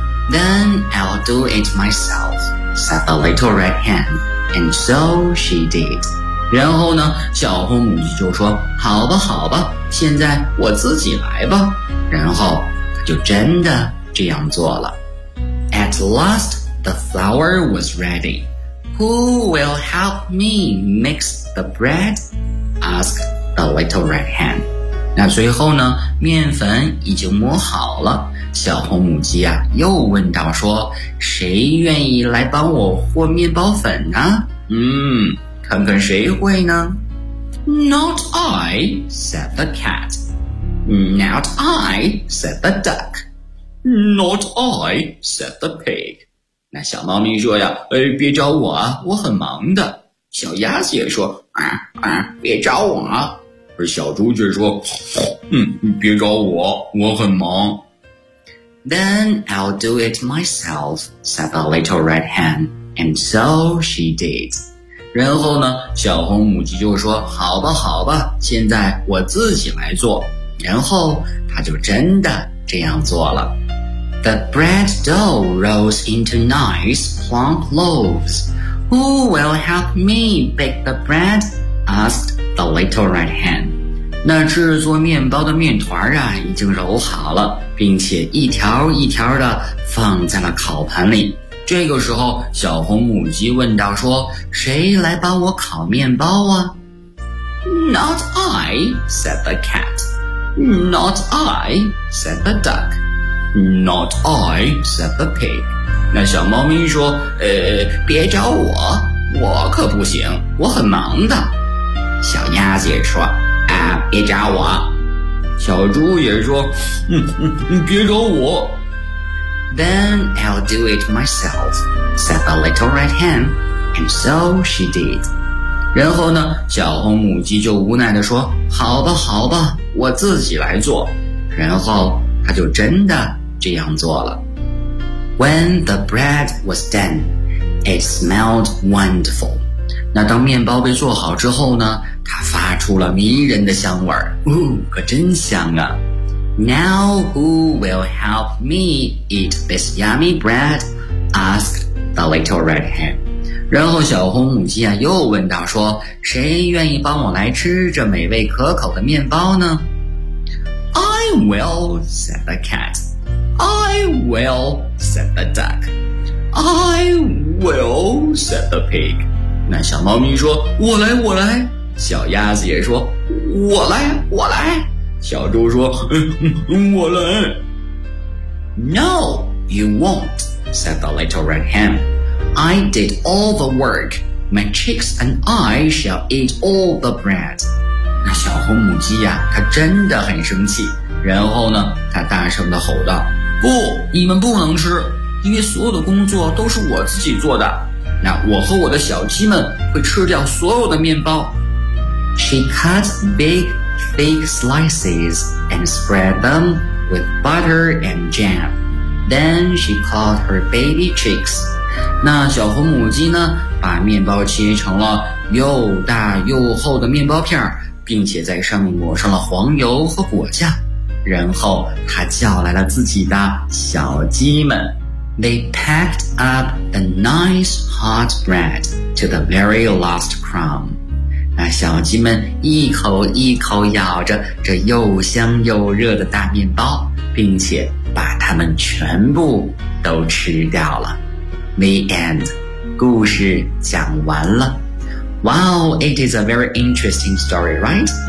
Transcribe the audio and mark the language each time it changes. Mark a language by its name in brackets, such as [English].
[English] Then I'll do it myself, said the little red hen. And so she did. [Chinese] 然后呢，小红母鸡就说，好吧好吧，现在我自己来吧。然后他就真的这样做了。 [English] At last, the flour was ready. Who will help me mix the bread? Asked the little red hen. [Chinese] 那最后呢，面粉已经磨好了，小红母鸡啊又问道说，谁愿意来帮我和面包粉呢？看看谁会呢？ [English] Not I, said the cat. Not I, said the duck. Not I, said the pig. [Chinese] 那小猫咪说呀，别找我，我很忙的。小鸭子也说，别找我。而小猪却说，别找我，我很忙。 [English] Then I'll do it myself, said the little red hen. And so she did. [Chinese] 然后呢，小红母鸡就说，好吧好吧，现在我自己来做。然后它就真的这样做了。 [English] The bread dough rolls into nice plump loaves. Who will help me bake the bread? Asked the little red hen. [Chinese] 那制作面包的面团啊已经揉好了，并且一条一条的放在了烤盘里。这个时候，小红母鸡问道说，谁来帮我烤面包啊？ [English] Not I, said the cat. Not I, said the duck. Not I, said the pig. [Chinese] 那小猫咪说，别找我，我可不行，我很忙的。小鸭子也说，别找我。小猪也说，别找我。 [English] Then I'll do it myself, said the little red hen, and so she did. [Chinese] 然后呢，小红母鸡就无奈地说，好吧好吧，我自己来做。然后她就真的这样做了。 [English] When the bread was done, it smelled wonderful. [Chinese] 那当面包被做好之后呢，它发出了迷人的香味儿，可真香啊。 [English] Now who will help me eat this yummy bread? Asked the little red hen. [Chinese] 然后小红母鸡啊又问道说，谁愿意帮我来吃这美味可口的面包呢？ [English] I will, said the cat. I will, said the duck. I will, said the pig. [Chinese] 那小猫咪说，我来我来。小鸭子也说，我来我来。小猪说，我来。 [English] No, you won't, said the little red hen. I did all the work. My chicks and I shall eat all the bread. [Chinese] 那小红母鸡呀，它真的很生气，然后呢，它大声地吼道，不，你们不能吃，因为所有的工作都是我自己做的，那我和我的小鸡们会吃掉所有的面包。 [English] She cut big thick slices and spread them with butter and jam. Then she called her baby chicks. [Chinese] 那小红母鸡呢，把面包切成了又大又厚的面包片，并且在上面抹上了黄油和果酱。然后她叫来了自己的小鸡们。 [English] They packed up the nice hot bread to the very last crumb. [Chinese] 那小鸡们一口一口咬着这又香又热的大面包，并且把它们全部都吃掉了。 [English] The end. [Chinese] 故事讲完了。 [English] Wow, it is a very interesting story, right?